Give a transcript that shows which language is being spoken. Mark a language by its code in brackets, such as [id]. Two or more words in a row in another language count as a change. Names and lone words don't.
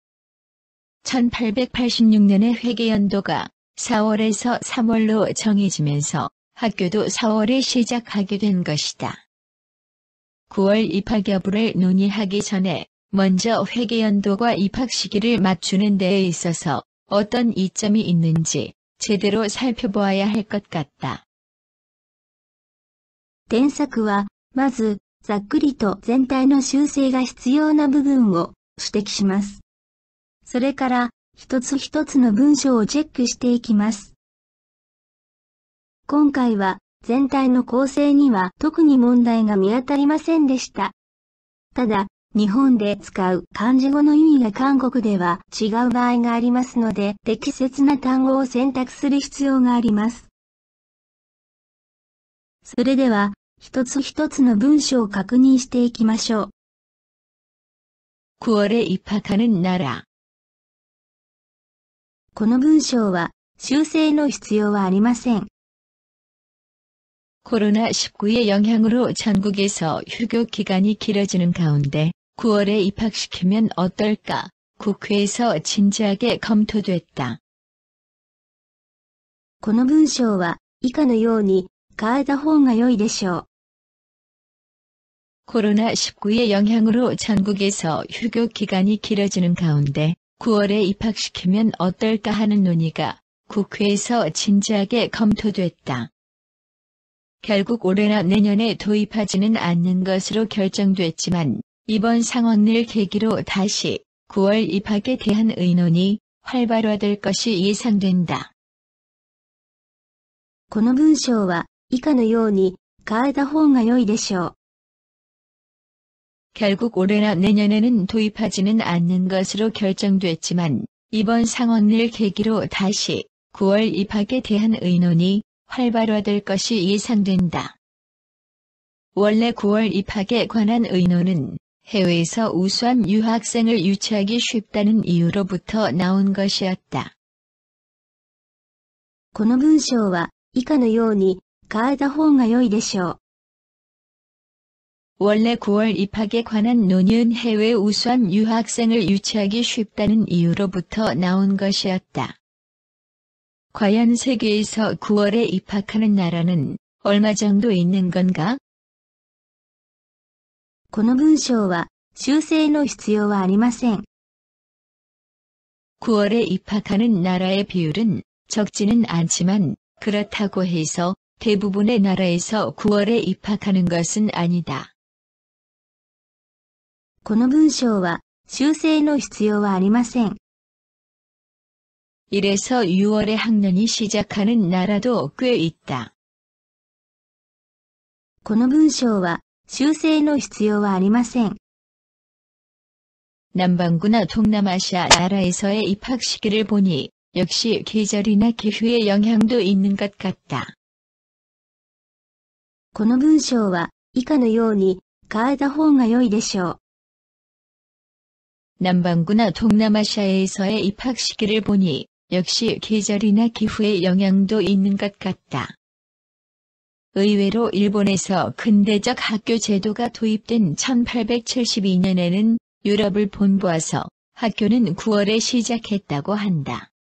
[ko] 1886년에 회계연도가 4월에서 3월로 정해지면서 학교도 4월에 시작하게 된 것이다. 9월 입학 여부를 논의하기 전에 먼저 회계연도과 입학 시기를 맞추는 데에 있어서 어떤 이점이 있는지 제대로 살펴보아야 할 것 같다. [ja] 添削は、まず、ざっくりと全体の修正が必要な部分を指摘します。それから、一つ一つの文章をチェックしていきます。今回は、全体の構成には特に問題が見当たりませんでした。ただ、日本で使う漢字語の意味が韓国では違う場合がありますので、適切な単語を選択する必要があります。それでは、一つ一つの文章を確認していきましょう。 [ko] 9월에 입학하는 나라. [ja] この文章は修正の必要はありません。 [ko] 코로나19의 영향으로 전국에서 휴교 기간이 길어지는 가운데 9월에 입학시키면 어떨까? 국회에서 진지하게 검토됐다. [ja] この文章は以下のように変えた方が良いでしょう。 [ko] 코로나19의 영향으로 전국에서 휴교 기간이 길어지는 가운데 9월에 입학시키면 어떨까 하는 논의가 국회에서 진지하게 검토됐다. 결국 올해나 내년에 도입하지는 않는 것으로 결정됐지만 이번 상황을 계기로 다시 9월 입학에 대한 의논이 활발화될 것이 예상된다. [ja] この文章は以下のように変えた方が良いでしょう。 [ko] 결국 올해나 내년에는 도입하지는 않는 것으로 결정됐지만 이번 상황을 계기로 다시 9월 입학에 대한 의논이 활발화될 것이 예상된다. 원래 9월 입학에 관한 의논은 해외에서 우수한 유학생을 유치하기 쉽다는 이유로부터 나온 것이었다. [ja] この文章は以下のように変えた方が良いでしょう。 [ko] 원래 9월 입학에 관한 논의는 해외 우수한 유학생을 유치하기 쉽다는 이유로부터 나온 것이었다. 과연 세계에서 9월에 입학하는 나라는 얼마 정도 있는 건가? [ja] この文章は修正の必要はありません。 [ko] 9월에 입학하는 나라의 비율은 적지는 않지만 그렇다고 해서 대부분의 나라에서 9월에 입학하는 것은 아니다. [ja] この文章は修正の必要はありません。 [ko] 이래서 6월에 학년이 시작하는 나라도 꽤 있다. [ja] この文章は修正の必要はありません。 [ko] 남반구나 동남아시아 나라에서의 입학 시기를 보니 역시 계절이나 기후의 영향도 있는 것 같다. [ja] この文章は以下のように変えた方が良いでしょう。 [ko] 남반구나 동남아시아에서의 입학 시기를 보니 역시 계절이나 기후의 영향도 있는 것 같다. 의외로 일본에서 근대적 학교 제도가 도입된 1872년에는 유럽을 본보아서 학교는 9월에 시작했다고 한다.